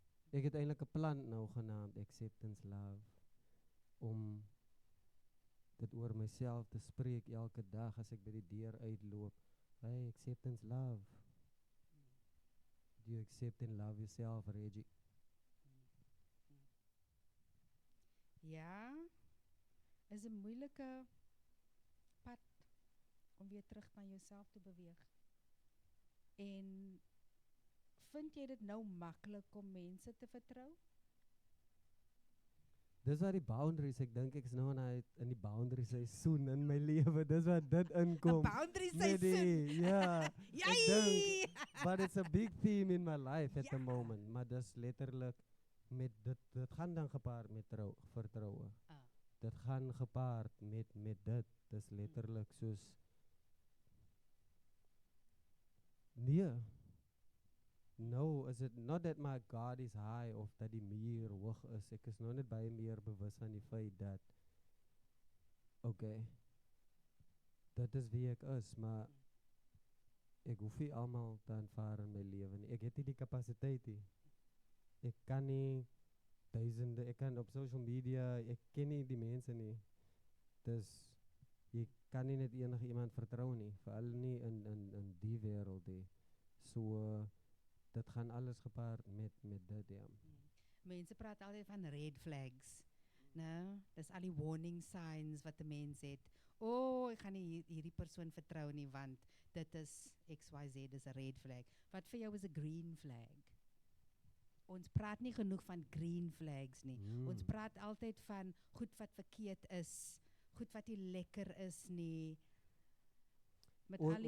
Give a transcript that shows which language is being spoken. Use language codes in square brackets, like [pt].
[af] Ek het eintlik 'n plant nou genaamd Acceptance Love om dit oor myself te spreek elke dag as ek by die deur uitloop. [en] Hey, acceptance love. Do you accept and love yourself, Reggie? [af] Ja, is 'n moeilike pad om weer terug na jouself te beweeg. En vind jy dit nou maklik om mense te vertrou? Dis waar die boundaries, ek dink ek is nou in die boundary seisoen in my lewe. Dis wat dit inkom. 'n boundary met die- seisoen. Ja. Ek Yay! dink, [en] but it's a big theme in my life at the moment. [af] Maar dis letterlik met dit gaan dan gepaard met vertroue. Ah. Dit gaan gepaard met dit. Dis letterlik soos nee. [en] No, is it not that my God is high of [af] dat die muur hoog is. Ek is nou net baie meer bewus van die feit dat okay, dit is wie ek is, maar ek hoef nie almal te aanvaar in my lewe nie. Ek het nie die kapasiteit nie. Ek kan nie duisende, ek kan op social media, ek ken nie die mense nie. Dus jy kan nie net enige iemand vertrou nie, veral nie in die wêreld nie. So dit gaan alles gepaard met dit, ja. Mense praat altyd van red flags. Nou, dis al die warning signs wat 'n mens het. Ek gaan nie hierdie persoon vertrou nie want dit is XYZ, dis 'n red flag. Wat vir jou is 'n green flag? Ons praat nie genoeg van green flags nie. Ons praat altyd van goed wat verkeerd is, goed wat nie lekker is nie. Met al die